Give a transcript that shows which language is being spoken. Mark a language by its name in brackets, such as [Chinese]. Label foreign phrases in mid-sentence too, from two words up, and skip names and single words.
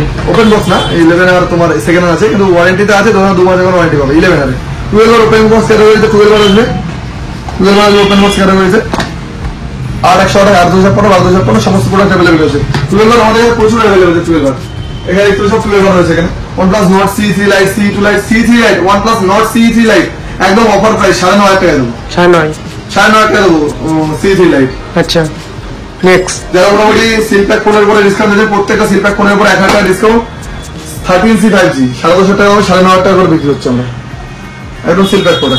[English] open box [Bangla] না, 11 আর তোমার সেকেন্ড আছে কিন্তু ওয়ারেন্টিতে আছে, ধরো 2 মাসের ওয়ারেন্টি পাবে 11 আর। 12 আর [English] open box [Bangla] ক্যাটাগরিতে 12 আর আসবে, 12 আর [English] open box [Bangla] ক্যাটাগরিতে আর 100 টাকা, 8,256, 12,256 সমস্ত প্রোডাক্ট অ্যাভেলেবল আছে। 12 আর আমাদের কাছে প্রচুর অ্যাভেলেবল আছে। 12 আর এখানে একটু সব 12 আর রয়েছে এখানে। OnePlus Nord CE3 Lite, CE2 Lite, CE3 Lite, OnePlus Nord CE3 Lite একদম [English] offer price [Bangla] 9,500 টাকা দেবো, 9,500, 9,500 টাকা দেবো CE3 Lite। আচ্ছা নেক্সট যারা মোটামুটি সিলপ্যাক ফোনের উপরে ডিসকাউন্ট দিচ্ছে, প্রত্যেকটা সিলপ্যাক ফোনের উপর 1,000 টাকা ডিসকাউন্ট। 13C 5G 9,500 টাকা, 9,500 টাকা করে বিক্রি হচ্ছে আমরা, একদম সিলপ্যাক প্রোডাক্ট।